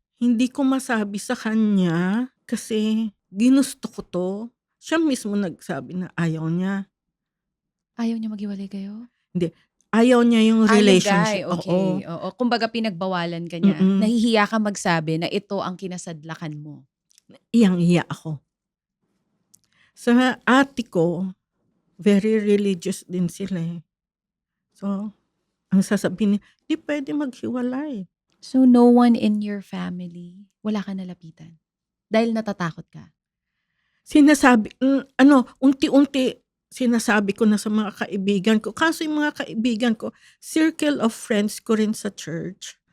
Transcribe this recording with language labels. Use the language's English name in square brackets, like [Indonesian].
[Filipino] Hindi ko masabi sa kanya kasi ginusto ko to. Siya mismo nagsabi na ayaw niya. Ayaw niya maghiwalay kayo? Ayaw niya yung Guy, relationship. okay. Oo. Kumbaga pinagbawalan ka niya. Mm-mm. Nahihiya ka magsabi na ito ang kinasadlakan mo. Iyang-iya ako. Sa ate ko, very religious din sila eh. So, ang sasabihin niya, di pwede maghiwalay. [English] So no one in your family, [Filipino] wala ka nalapitan? Dahil natatakot ka? Sinasabi, unti-unti sinasabi ko na sa mga kaibigan ko. Kaso yung mga kaibigan ko, circle of friends ko rin sa church.